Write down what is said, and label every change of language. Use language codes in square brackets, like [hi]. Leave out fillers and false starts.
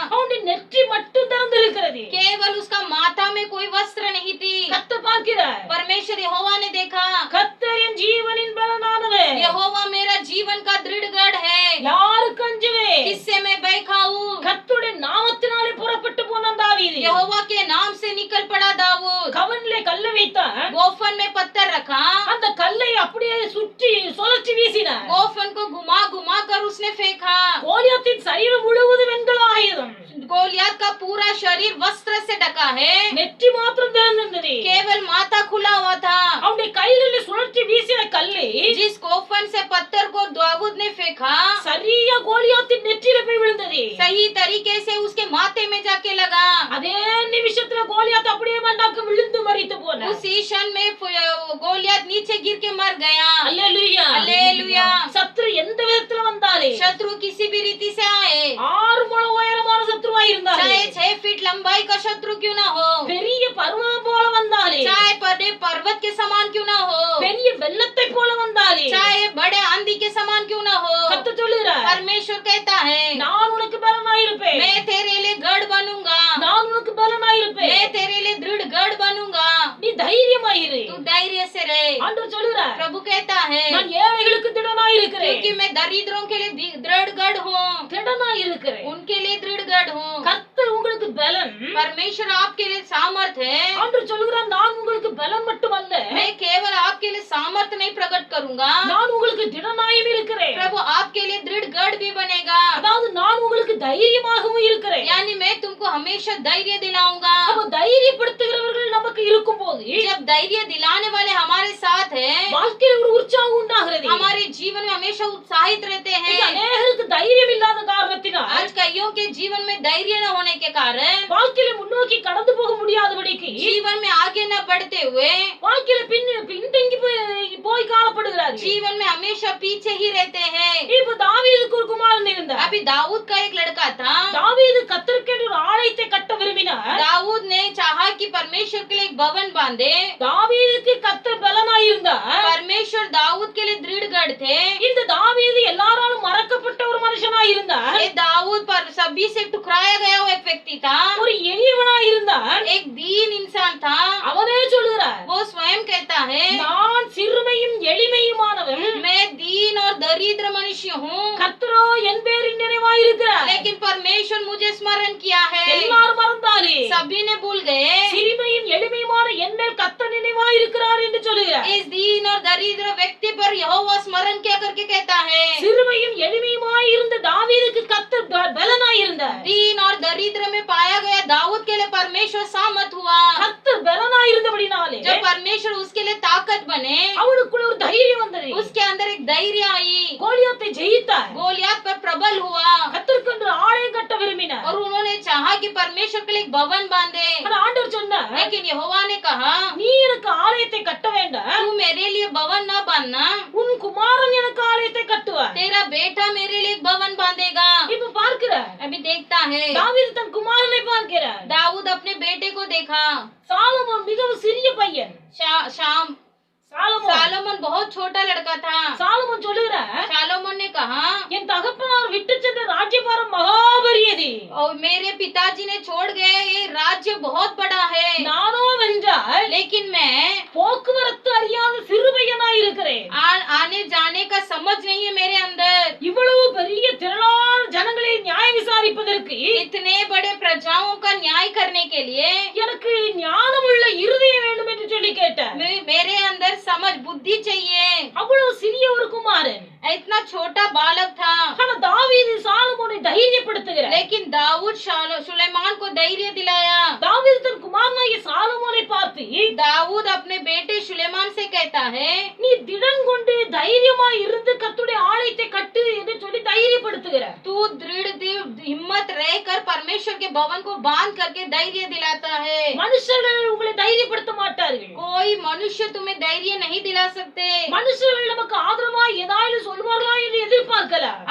[ta] அவனுடைய நெற்றி மட்டும் திறந்திருக்கிறது. [hi] केवल उसका माथा में कोई वस्त्र नहीं थी. [ta] கர்த்தர் பார்க்கிறார். [hi] परमेश्वर यहोवा ने देखा, [ta] கர்த்தர் என் ஜீவனின் பலனானவர். [hi] यहोवा मेरा जीवन का दृढ़ गढ़ है. [ta] யாருக்கு அஞ்சுவேன்? [hi] किससे मैं भय खाऊं? [ta] கர்த்தருடைய நாமத்தினாலே புறப்பட்டு போனான் தாவீது. [hi] यहोवा के नाम से निकल पड़ा दाऊद. [ta] கவனிலே கல்லை வைத்தான். [hi] गोफन में पत्थर रखा. [ta] அந்த கல்லை அப்படியே சுற்றி சுழற்றி வீசினார். [hi] गोफन को घुमा घुमा कर उसने फेंका. [ta] கோலியாத்தின் சரீரம் முழுவதும் வெண்கல ஆயுதம். [hi] गोलियत का पूरा शरीर वस्त्र से ढका है. [ta] நெற்றி மாத்திரம் திறந்திருந்தது. [hi] केवल माथा खुला हुआ था. [ta] அவனுடைய கைகளில் சுழற்றி வீசின கல்லை [hi] जिस गोफन से पत्थर को दाऊद ने फेंका, [ta] சரியா கோலியாத்தின் நெற்றியில போய் விழுந்தது. [hi] सही तरीके से उसके माथे में जाके लगा. [ta] அதே நிமிஷத்துல கோலியாத் அப்படியே மண்டாக்கு விழுந்து மரித்து போனார். [hi] उसी क्षण में गोलियत नीचे गिर के मर गया. [ta] அல்லேலூயா அல்லேலூயா. சத்ரு எந்த விதத்துல வந்தாலே [hi] शत्रु किसी भी रीति से आए, [ta] 6 முழம் உயரமான சத்ருவா இருந்தாலே, [hi] चाहे 6 फीट लंबाई का शत्रु क्यों ना हो, [ta] பெரிய பர்வதம் போல வந்தாலே, [hi] चाहे बड़े पर्वत के समान क्यों ना हो, [ta] பெரிய வெள்ளத்தை போல வந்தாலே, [hi] चाहे बड़े आंधी के समान क्यों ना हो, [ta] கர்த்தர் சொல்லுகிறார், [hi] परमेश्वर कहता है, [ta] நான் உனக்கு பலனாயிருப்பேன். [hi] मैं तेरे लिए गढ़ बनूंगा. [ta] நான் உனக்கு பலனாயிருப்பேன். [hi] मैं तेरे लिए दृढ़ गढ़ बनूंगा. [ta] நீ தைரியமாயிரு. [hi] तू धैर्य से रहे. [ta] ஆண்டவர் சொல்லுகிறார், [hi] प्रभु कहता है, [ta] நான் ஏழைகளுக்கு திடனாயிருக்கிறேன். [hi] क्योंकि मैं दरिद्रों के लिए दृढ़ गढ़ हूँ. [ta] திடனாயிருக்கிறேன். [hi] उनके लिए दृढ़ गढ़ हूँ. [ta] கர்த்தர் உங்களுக்கு பலன். [hi] परमेश्वर आपके लिए सामर्थ है. [ta] ஆண்டவர் சொல்லுகிறார், நான் உங்களுக்கு பலன் மட்டுமல்ல, [hi] मैं केवल आपके लिए सामर्थ नहीं प्रकट करूंगा, [ta] நான் உங்களுக்கு திடனாயும் இருக்கிறேன். [hi] प्रभु आपके लिए दृढ़ गढ़ भी बनेगा. [ta] அதாவது நான் உங்களுக்கு தைரியமாகவும் இருக்கிறேன். [hi] यानी मैं तुमको हमेशा धैर्य दिलाऊंगा. [ta] அப்ப தைரியப்படுத்துகிறவர்கள் நமக்கு இருக்கும்போது [hi] जब धैर्य दिलाने वाले हमारे साथ है, [ta] வாழ்க்கையில் ஒரு உற்சாகம் உண்டாகிறது. [hi] हमारे जीवन में हमेशा उत्साहित रहते [ta] இன்னைக்கு [hi] हैं. [ta] அநேகருக்கு தைரியம் இல்லாத காரணத்தினால் [hi] आज कईयों के जीवन में धैर्य न होने के कारण [ta] வாழ்க்கையில முன்னோக்கி கடந்து போக முடியாதபடிக்கு [hi] जीवन में आगे न बढ़ते हुए [ta] வாழ்க்கையில பின்தங்கி போய் காணப்படுகிறார்கள். [hi] जीवन में हमेशा पीछे ही रहते हैं. [ta] இப்ப தாவீதுக்கு ஒரு குமாரன் இருந்தார். [hi] अभी दाऊद का एक लड़का था. [ta] தாவீது கர்த்தருக்கென்று ஒரு ஆலயத்தை கட்ட விரும்பினார். [hi] दाऊद ने चाहा कि परमेश्वर के लिए एक भवन बांधे. [ta] தாவீதுக்கு கர்த்தர் பலனாயிருந்தார். [hi] परमेश्वर दाऊद के लिए दृढ़ गढ़ थे. [ta] இந்த தாவீது எல்லாராலும் மறக்கப்பட்ட ஒரு மனுஷனாயிருந்தார். [hi] ये दाऊद पर सभी से टुकराया गया हुआ एक व्यक्ति था. [ta] ஒரு எளியவனாயிருந்தார். [hi] एक दीन इंसान था. [ta] அவனே சொல்லுகிறார், [hi] वो स्वयं कहता है, [ta] நான் சிறுமையும் எளிமையுமானவன், [hi] मैं दीन और दरिद्र मनुष्य हूँ, [ta] கர்த்தரோ என் பேரின் நினைவாயிருக்கிறார். [hi] लेकिन परमेश्वर मुझे स्मरण किया है. [ta] எல்லாரும் மறந்தாலே [hi] सभी ने भूल गए. [ta] சிறுமையும் எளிமையுமான என் மேல் கர்த்தர் நினைவாயிருக்கிறார் என்று சொல்லுகிறார். [hi] इस दीन और दरिद्र व्यक्ति पर यहोवा स्मरण क्या करके कहता है, [ta] சிறுமையும் எளிமையுமாய் இருந்த தாவீதுக்கு கர்த்தர் பலனாயிருந்தார். [hi] दीन और दरिद्र में पाया गया दाऊद के लिए परमेश्वर सामर्थ हुआ. [ta] கர்த்தர் பலனாயிருந்தபடினாலே [hi] जब परमेश्वर उसके लिए ताकत बने, [ta] அவனுக்குள்ள ஒரு தைரியம் வந்தது. [hi] उसके अंदर एक धैर्य आई. [ta] கோலியாத்தை ஜெயித்தார். [hi] गोलियत पर प्रबल हुआ [ta] கர்த்தருக்கென்று ஆலயம் கட்ட விரும்பினார். [hi] और उन्होंने चाहा कि परमेश्वर के लिए एक भवन बांधे. [ta] ஆனா ஆண்டவர் சொன்னார், [hi] लेकिन यहोवा ने कहा, [ta] நீ எனக்கு ஆலயத்தை கட்ட வேண்டாம், [hi] तू मेरे लिए भवन न बांधना, [ta] உன் குமாரன் எனக்கு ஆலயத்தை கட்டுவார். [hi] तेरा बेटा मेरे लिए एक भवन बांधेगा. [ta] இப்ப பார்க்கிறார், [hi] अभी देखता है, [ta] தாவீது தன் குமாரனை பார்க்கிறார். [hi] दाऊद अपने बेटे को देखा. [ta] சாலமோன் மிகவும் சிறிய பையன். [hi] शाम [ta] சாலமோன் [hi] सालोमन बहुत छोटा लड़का था. [ta] சாலமோன் சொல்லுகிறார், [hi] सालोमन ने कहा, [ta] என் தகப்பனார் விட்டு சென்ற ராஜ்யபாரம் மகாபரியது. [hi] और मेरे पिताजी ने छोड़ गए ये राज्य बहुत बड़ा है. [ta] நானோ வென்றால் [hi] लेकिन मैं [ta] போக்குவரத்து அறியாத சிறுபையனாய் இருக்கிறேன். [hi] आने जाने का समझ नहीं है मेरे अंदर. [ta] இவ்வளவு பெரிய திரளான ஜனங்களை நியாயம் விசாரிப்பதற்கு [hi] इतने बड़े प्रजाओं का न्याय करने के लिए [ta] எனக்கு ஞானமுள்ள இருதயம் வேண்டும் என்று சொல்லி கேட்டார். [hi] मेरे अंदर समझ बुद्धि चाहिए. [ta] அவ்வளவு சிறிய ஒரு குமாரன். [hi] इतना छोटा बालक था. [ta] ஆனா தாவீது சாலமோனை தைரியப்படுத்துகிறார். [hi] लेकिन दाऊद सुलेमान को धैर्य दिलाया. [ta] தாவீது தன் குமாரனாகிய சாலமோனை பார்த்து, [hi] दाऊद अपने बेटे सुलेमान से कहता है, [ta] நீ திடன் கொண்டு தைரியமாய் இருந்து கர்த்தருடைய ஆலயத்தை கட்டு என்று சொல்லி தைரியப்படுத்துகிறார். [hi] तू दृढ़ हिम्मत रहकर परमेश्वर के भवन को बांध करके धैर्य दिलाता है. [ta] மனுஷர்கள் உங்களை தைரியப்படுத்த மாட்டார்கள். [hi] कोई मनुष्य तुम्हें धैर्य नहीं दिला सकते. [ta] மனுஷர்கள் நமக்கு ஆதரவாய் ஏதாவது சொல்வார்களா என்று எதிர்பார்க்கலாம்.